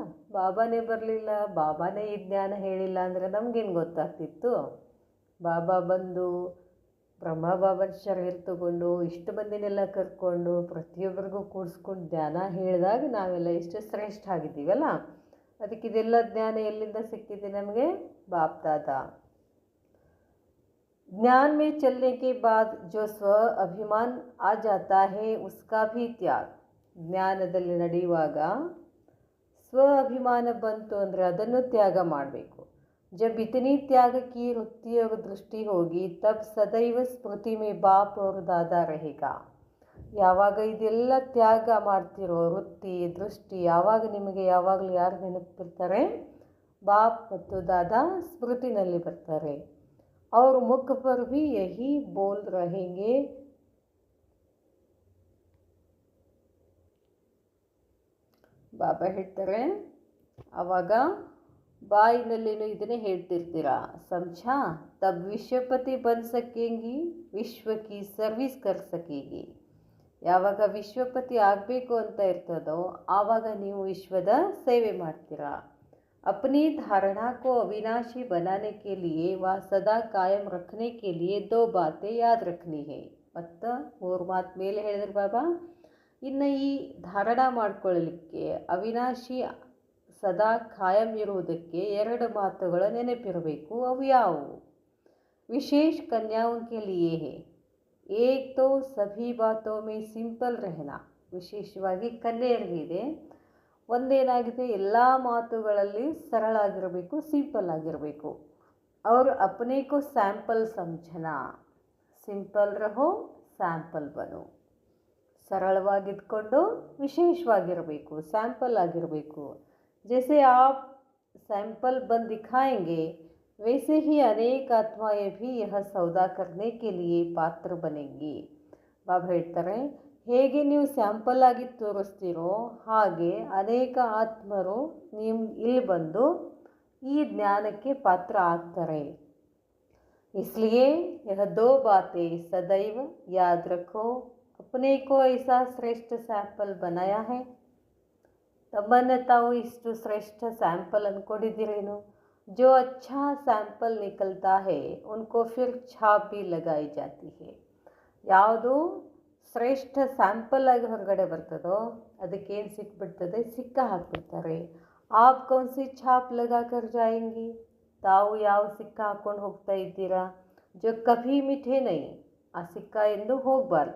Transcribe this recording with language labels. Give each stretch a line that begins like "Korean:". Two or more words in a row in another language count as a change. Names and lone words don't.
Kannada: ಬಾಬಾನೇ ಬರಲಿಲ್ಲ, ಬಾಬಾನೇ ಈ ಜ್ಞಾನ ಹೇಳಿಲ್ಲ ಅಂದರೆ ನಮಗೇನು ಗೊತ್ತಾಗ್ತಿತ್ತು? ಬಾಬಾ ಬಂದು ಬ್ರಹ್ಮ ಬಾಬನ ಶರೀರ ತಗೊಂಡು ಇಷ್ಟು ಮಂದಿನೆಲ್ಲ ಕರ್ಕೊಂಡು ಪ್ರತಿಯೊಬ್ಬರಿಗೂ ಕೂಡಿಸ್ಕೊಂಡು ಜ್ಞಾನ ಹೇಳಿದಾಗ ನಾವೆಲ್ಲ ಎಷ್ಟು ಶ್ರೇಷ್ಠ ಆಗಿದ್ದೀವಲ್ಲ. ಅದಕ್ಕೆ ಇದೆಲ್ಲ ಜ್ಞಾನ ಎಲ್ಲಿಂದ ಸಿಕ್ಕಿದೆ ನಮಗೆ? ಬಾಪ್ ದಾದಾ.
Hindi: ज्ञान में चलने के बाद जो स्व अभिमान आ जाता है उसका भी त्याग.
Kannada: ಜ್ಞಾನದಲ್ಲಿ ನಡೆಯುವಾಗ ಸ್ವ ಅಭಿಮಾನ ಬಂತು ಅಂದರೆ ಅದನ್ನು ತ್ಯಾಗ ಮಾಡಬೇಕು.
Hindi: जब इतनी त्याग की वृत्ति और दृष्टि होगी तब सदैव स्मृति में बाप और दादा रहेगा.
Kannada: ಯಾವಾಗ ಇದೆಲ್ಲ ತ್ಯಾಗ ಮಾಡ್ತಿರೋ ವೃತ್ತಿ ದೃಷ್ಟಿ, ಆವಾಗ ನಿಮಗೆ ಯಾವಾಗಲೂ ಯಾರು ನೆನಪಿರ್ತಾರೆ? ಬಾಪ್ ಮತ್ತು ದಾದಾ ಸ್ಮೃತಿನಲ್ಲಿ ಬರ್ತಾರೆ.
Hindi: और मुख पर भी यही बोल रहेंगे.
Kannada: ಬಾಬಾ ಹೇಳ್ತಾರೆ, ಆವಾಗ ಬಾಯಿನಲ್ಲಿನೂ ಇದನ್ನೇ ಹೇಳ್ತಿರ್ತೀರಾ.
Hindi: समझा? तब विश्वपति बन सकेंगी, विश्व की सर्विस कर सकेगी.
Kannada: ಯಾವಾಗ ವಿಶ್ವಪತಿ ಆಗಬೇಕು ಅಂತ ಇರ್ತದೋ ಆವಾಗ ನೀವು ವಿಶ್ವದ ಸೇವೆ ಮಾಡ್ತೀರಾ.
Hindi: अपनी धारणा को अविनाशी बनाने के लिए व सदा कायम रखने के लिए 2 बातें याद रखनी है.
Kannada: ಮತ್ತು 3 ಮಾತು ಮೇಲೆ ಹೇಳಿದ್ರು ಬಾಬಾ. ಇನ್ನು ಈ ಧಾರಣ ಮಾಡ್ಕೊಳ್ಳಲಿಕ್ಕೆ, ಅವಿನಾಶಿ ಸದಾ ಕಾಯಂ ಇರುವುದಕ್ಕೆ 2 ಮಾತುಗಳು ನೆನಪಿರಬೇಕು. ಅವು ಯಾವುವು?
Hindi: विशेष कन्याओं के लिए है। एक तो सभी बातों में सिंपल रहना,
Kannada: ವಿಶೇಷವಾಗಿ ಕನ್ಯೆಯರಿಗಿದೆ. ಒಂದೇನಾಗಿದೆ, ಎಲ್ಲ ಮಾತುಗಳಲ್ಲಿ ಸರಳ ಆಗಿರಬೇಕು, ಸಿಂಪಲ್ ಆಗಿರಬೇಕು.
Hindi: और अपने को सैंपल समझना, सिंपल रहो सैंपल बनो.
Kannada: ಸರಳವಾಗಿದ್ಕೊಂಡು ವಿಶೇಷವಾಗಿರಬೇಕು, ಸ್ಯಾಂಪಲ್ ಆಗಿರಬೇಕು.
Hindi: जैसे आप सैंपल बन दिखाएंगे वैसे ही अनेक आत्माएं भी यह सौदा करने के लिए पात्र बनेंगी.
Kannada: ಬಾಬಾ ಹೇಳ್ತಾರೆ, ಹೇಗೆ ನೀವು ಸ್ಯಾಂಪಲ್ ಆಗಿ ತೋರಿಸ್ತೀರೋ ಹಾಗೆ ಅನೇಕ ಆತ್ಮರು ನೀವು ಇಲ್ಲಿ ಬಂದು ಈ ಜ್ಞಾನಕ್ಕೆ ಪಾತ್ರ ಆಗ್ತಾರೆ.
Hindi: इसलिए यह दो बातें सदैव याद रखो. अपने को ऐसा श्रेष्ठ सैंपल बनाया है.
Kannada: ತಮ್ಮನ್ನು ತಾವು ಇಷ್ಟು ಶ್ರೇಷ್ಠ ಸ್ಯಾಂಪಲ್ ಅಂದ್ಕೊಂಡಿದ್ದೀರೇನು.
Hindi: जो अच्छा सैंपल निकलता है उनको फिर छाप भी लगाई जाती है.
Kannada: ಯಾವುದು ಶ್ರೇಷ್ಠ ಸ್ಯಾಂಪಲ್ ಆಗಿ ಹೊರಗಡೆ ಬರ್ತದೋ ಅದಕ್ಕೇನು ಸಿಕ್ಬಿಡ್ತದೆ, ಸಿಕ್ಕ ಹಾಕ್ಬಿಡ್ತಾರೆ.
Hindi: आप कौन सी छाप लगा कर जाएंगी.
Kannada: ತಾವು ಯಾವ ಸಿಕ್ಕ ಹಾಕ್ಕೊಂಡು ಹೋಗ್ತಾ ಇದ್ದೀರಾ.
Hindi: जो कभी मिटे नहीं,
Kannada: ಆ ಸಿಕ್ಕ ಎಂದು ಹೋಗಬಾರ್ದು.